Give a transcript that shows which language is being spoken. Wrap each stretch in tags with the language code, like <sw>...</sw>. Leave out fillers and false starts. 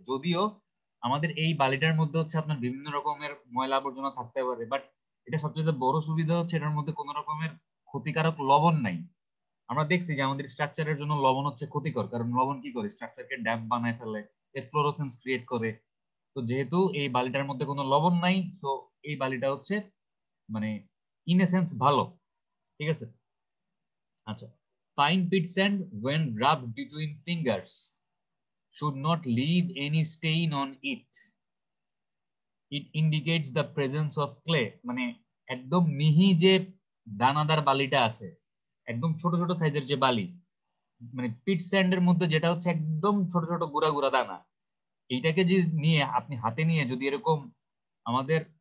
<bn>যদিও আমাদের এই বালিটার মধ্যে হচ্ছে আপনার বিভিন্ন রকমের ময়লা আবর্জনা থাকতে পারে, বাট এটা সবচেয়ে বড় সুবিধা হচ্ছে এটার মধ্যে কোনো রকমের ক্ষতিকারক লবণ নাই। আমরা দেখছি যে আমাদের স্ট্রাকচারের জন্য লবণ হচ্ছে ক্ষতিকর, কারণ লবণ কি করে, স্ট্রাকচারকে ড্যাম্প বানায় ফেলে, ফ্লোরোসেন্স ক্রিয়েট করে। তো যেহেতু এই বালিটার মধ্যে কোনো লবণ নাই, সো এই বালিটা হচ্ছে মানে</bn> <en>in a sense</en> <bn>ভালো। ঠিক আছে, আচ্ছা।</bn> <en>Fine pit sand when rubbed between fingers should not leave any stain on it. It indicates the presence of clay.</en> <bn>মানে একদম মিহি যে দানাদার বালিটা আছে, একদম ছোট ছোট সাইজের যে বালি, মানে পিট স্যান্ডের মধ্যে যেটা হচ্ছে একদম ছোট ছোট গুড়া গুড়া দানা, এইটাকে যে নিয়ে আপনি হাতে নিয়ে যদি এরকম আমাদের</bn>